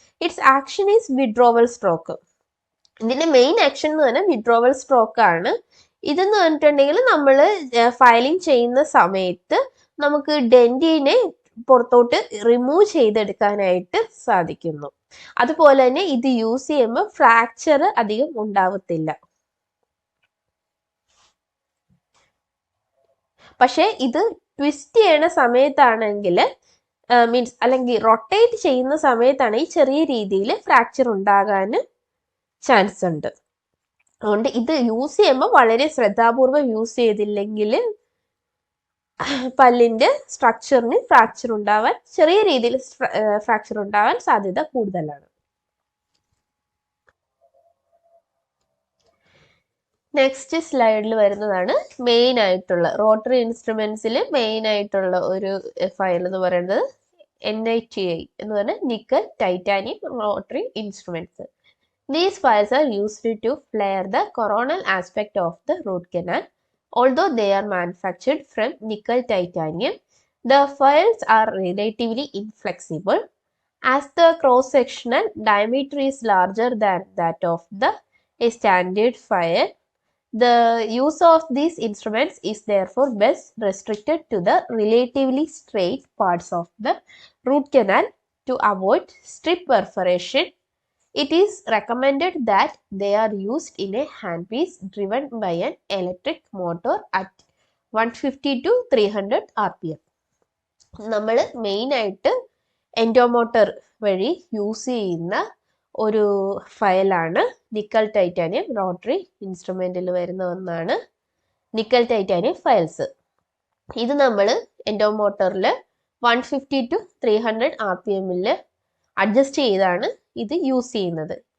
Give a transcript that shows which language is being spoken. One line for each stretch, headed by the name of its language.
English: Its action is withdrawal stroke.
Malayalam: ഇതിന്റെ main action എന്ന് പറഞ്ഞാൽ വിഡ്രോവൽ സ്ട്രോക്ക് ആണ്. ഇതെന്ന് പറഞ്ഞിട്ടുണ്ടെങ്കിൽ നമ്മൾ ഫയലിംഗ് ചെയ്യുന്ന സമയത്ത് നമുക്ക് ഡെന്റിനെ പുറത്തോട്ട് റിമൂവ് ചെയ്തെടുക്കാനായിട്ട് സാധിക്കുന്നു. അതുപോലെ തന്നെ ഇത് യൂസ് ചെയ്യുമ്പോൾ ഫ്രാക്ചർ അധികം ഉണ്ടാവത്തില്ല. പക്ഷെ ഇത് ട്വിസ്റ്റ് ചെയ്യണ സമയത്താണെങ്കിൽ അല്ലെങ്കിൽ റൊട്ടേറ്റ് ചെയ്യുന്ന സമയത്താണെങ്കിൽ ചെറിയ രീതിയിൽ ഫ്രാക്ചർ ഉണ്ടാകാൻ ചാൻസ് ഉണ്ട്. അതുകൊണ്ട് ഇത് യൂസ് ചെയ്യുമ്പോൾ വളരെ ശ്രദ്ധാപൂർവം യൂസ് ചെയ്തില്ലെങ്കിൽ പല്ലിന്റെ സ്ട്രക്ചറിന് ചെറിയ രീതിയിൽ ഫ്രാക്ചർ ഉണ്ടാവാൻ സാധ്യത കൂടുതലാണ്. നെക്സ്റ്റ് സ്ലൈഡിൽ വരുന്നതാണ് മെയിൻ ആയിട്ടുള്ള റോട്ടറി ഇൻസ്ട്രുമെന്റ്സിൽ മെയിൻ ആയിട്ടുള്ള ഒരു ഫയൽ എന്ന് പറയുന്നത് NITI എന്ന് പറഞ്ഞാൽ nickel titanium rotary instruments.
English: These files are used to flare the coronal aspect of the root canal. Although they are manufactured from nickel titanium, the files are relatively inflexible. As the cross-sectional diameter is larger than that of a standard file, the use of these instruments is therefore best restricted to the relatively straight parts of the root canal to avoid strip perforation. It is recommended that they are used in a handpiece driven by an electric motor at 150 to 300 RPM.
Malayalam: നമ്മൾ main ആയിട്ട് എൻഡോമോട്ടർ വഴി use ചെയ്യുന്ന ഒരു ഫയലാണ് nickel titanium rotary ഇൻസ്ട്രുമെന്റിൽ വരുന്ന ഒന്നാണ് nickel titanium files. ഇത് നമ്മൾ എൻഡോമോട്ടറിൽ 150 to 300 RPM adjust ചെയ്താണ് ഇത് യൂസ് ചെയ്യുന്നത്.